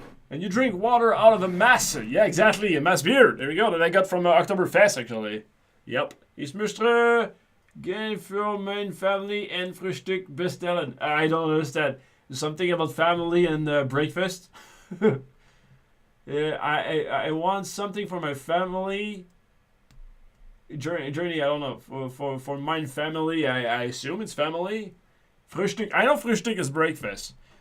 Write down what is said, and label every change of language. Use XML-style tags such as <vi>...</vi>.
<en>And you drink water out of a mass. Yeah, exactly. A mass beer. There we go. That I got from Oktoberfest, actually. Yep.</en> <de>Ich möchte gehen für mein Family and Frühstück bestellen.</de> <en>I don't understand. Something about family and breakfast. I want something for my family. Journey, I don't know. For my family, I assume it's family. Frühstück. I know Frühstück is breakfast.</en>